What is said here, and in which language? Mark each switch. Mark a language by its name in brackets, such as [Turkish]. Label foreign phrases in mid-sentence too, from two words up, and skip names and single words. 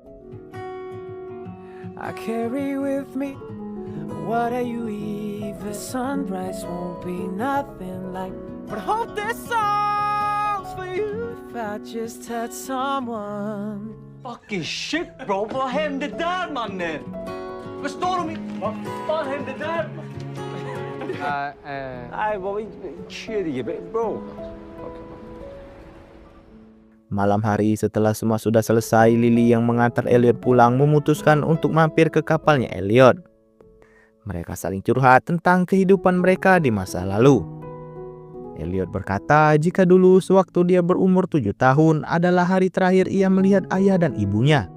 [English] I carry with me what you eat. The sunrise won't be nothing like. But I hope this song's for you. If I just had someone. Fucking shit, bro. [Swedish] Vad hände där, mannen? Förstår du mig? Vad fan hände där, man? Nej, vad shit, bro. [Indonesian] Malam hari setelah semua sudah selesai, Lily yang mengantar Elliot pulang memutuskan untuk mampir ke kapalnya Elliot. Mereka saling curhat tentang kehidupan mereka di masa lalu. Elliot berkata jika dulu sewaktu dia berumur 7 tahun adalah hari terakhir ia melihat ayah dan ibunya.